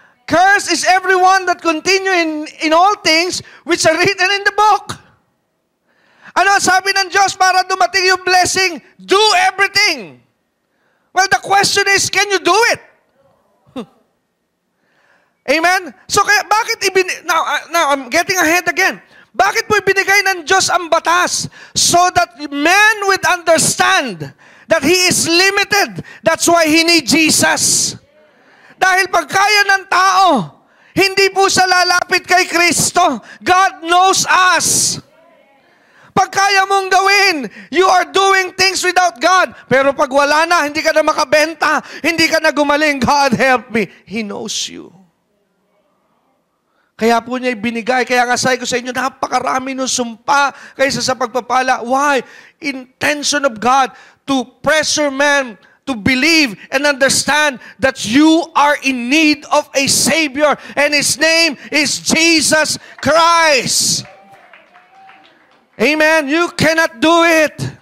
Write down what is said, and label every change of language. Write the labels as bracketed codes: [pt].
[en] Curse is everyone that continue in all things which are written in the book. [tl] Ano sabi ng Diyos para dumating yung blessing? [en] Do everything. Well, the question is, can you do it? Amen? So, kaya, now, I'm getting ahead again. [tl] Bakit po ibinigay ng Diyos ang batas? [en] So that man would understand that he is limited. That's why he needs Jesus. [tl] Dahil pag kaya ng tao, hindi po sa lalapit kay Kristo. [en] God knows us. [tl] Pag kaya mong gawin, [en] you are doing things without God. [tl] Pero pag wala na, hindi ka na makabenta, hindi ka na gumaling, [en] God help me. He knows you. [tl] Kaya po niya ibinigay. Kaya nga sabi ko sa inyo, napakarami ng sumpa kaysa sa pagpapala. [en] Why? Intention of God to pressure man to believe and understand that you are in need of a Savior, and His name is Jesus Christ. Amen? You cannot do it.